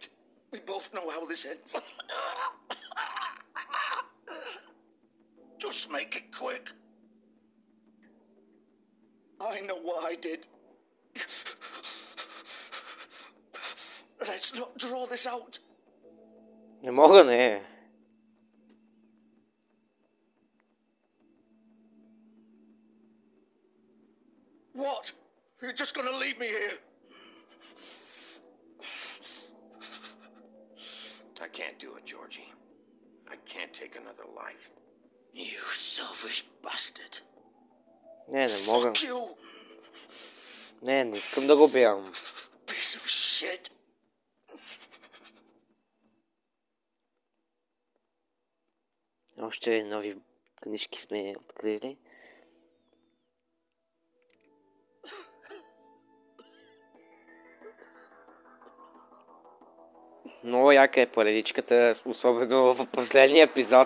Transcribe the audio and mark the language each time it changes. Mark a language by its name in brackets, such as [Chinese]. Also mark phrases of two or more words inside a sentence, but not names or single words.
[English] We both know how this ends. Just make it quick. I know what I did. Let's not draw this out. [Bulgarian] Не мога, не. [English] What? You're just gonna leave me here? I can't do it, Georgie. I can't take another life. You selfish bastard. [Bulgarian] Не мога. [English] Fuck you, [Bulgarian] Не искам да го биям. [English] piece of shit. [Bulgarian] Още нови книжки сме открили. Много яка е поредичката, особено в последния епизод.